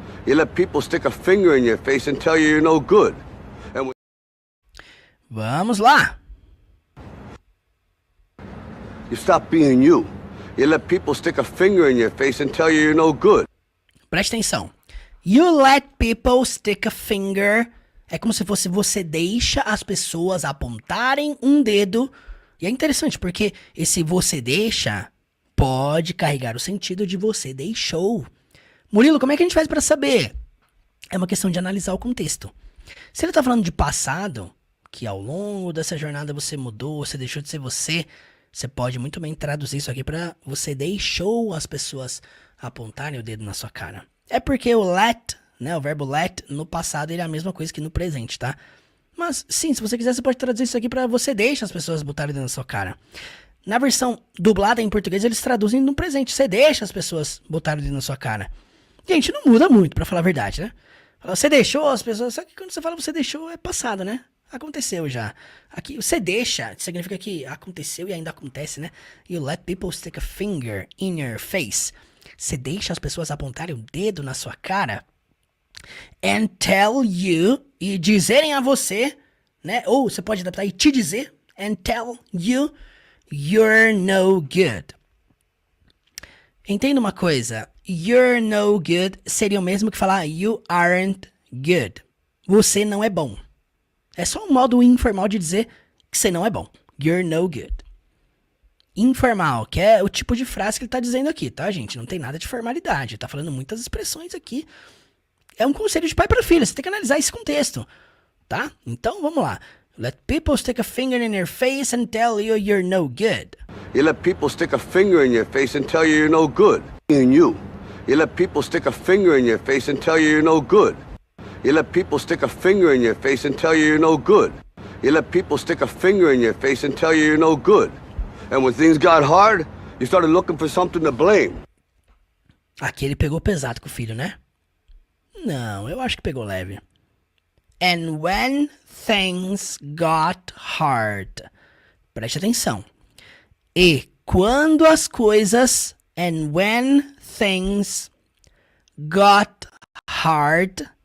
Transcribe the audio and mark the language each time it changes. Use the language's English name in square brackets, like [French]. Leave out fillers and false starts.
[English] You let people stick a finger in your face and tell you you're no good. And [Portuguese] Vamos lá. [English] you stopped being you. You let people stick a finger in your face and tell you you're no good. [Portuguese] Preste atenção. [English] You let people stick a finger. [Portuguese] É como se fosse você deixa as pessoas apontarem um dedo. E é interessante porque esse você deixa pode carregar o sentido de você deixou. Murilo, como é que a gente faz para saber? É uma questão de analisar o contexto. Se ele tá falando de passado, que ao longo dessa jornada você mudou, você deixou de ser você, você pode muito bem traduzir isso aqui para você deixou as pessoas apontarem o dedo na sua cara. É porque o let, né, o verbo let, no passado ele é a mesma coisa que no presente, tá? Mas sim, se você quiser, você pode traduzir isso aqui para você deixa as pessoas botarem o dedo na sua cara. Na versão dublada em português, eles traduzem no presente. Você deixa as pessoas botarem o dedo na sua cara. Gente, não muda muito, pra falar a verdade, né? Você deixou as pessoas... Só que quando você fala você deixou, é passado, né? Aconteceu já. Aqui, você deixa, significa que aconteceu e ainda acontece, né? [English] You let people stick a finger in your face. [Portuguese] Você deixa as pessoas apontarem o dedo na sua cara [English] and tell you, [Portuguese] e dizerem a você, né? Ou você pode adaptar e te dizer, [English] and tell you you're no good. [Portuguese] Entenda uma coisa, [English] you're no good [Portuguese] seria o mesmo que falar [English] you aren't good. [Portuguese] Você não é bom. É só um modo informal de dizer que você não é bom. [English] You're no good. [Portuguese] Informal, que é o tipo de frase que ele tá dizendo aqui, tá, gente? Não tem nada de formalidade. Tá falando muitas expressões aqui. É um conselho de pai para filha. Você tem que analisar esse contexto, tá? Então, vamos lá. [English] Let people stick a finger in your face and tell you you're no good. You let people stick a finger in your face and tell you you're no good. In you. You let people stick a finger in your face and tell you you're no good. You let people stick a finger in your face and tell you you're no good. You let people stick a finger in your face and tell you you're no good. And when things got hard, you started looking for something to blame. [Portuguese] Aqui ele pegou pesado com o filho, né? Não, eu acho que pegou leve. [English] And when things got hard. [Portuguese] Preste atenção. E quando as coisas... [English] And when things got hard...